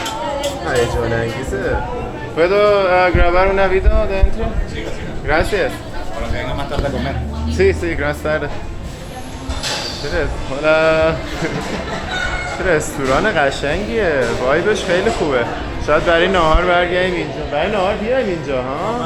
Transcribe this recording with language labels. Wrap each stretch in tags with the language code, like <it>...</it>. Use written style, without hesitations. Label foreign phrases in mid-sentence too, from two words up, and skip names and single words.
<fa>هیجان انگیزه.</fa> <es>¿Puedo grabar una video dentro? Gracias. Sí, sí, gracias tarde.</es> <fa>حالا چه رستوران قشنگیه، وایبش خیلی خوبه. شاید برای نهار برگردیم اینجا. برای نهار بیایم اینجا ها؟</fa>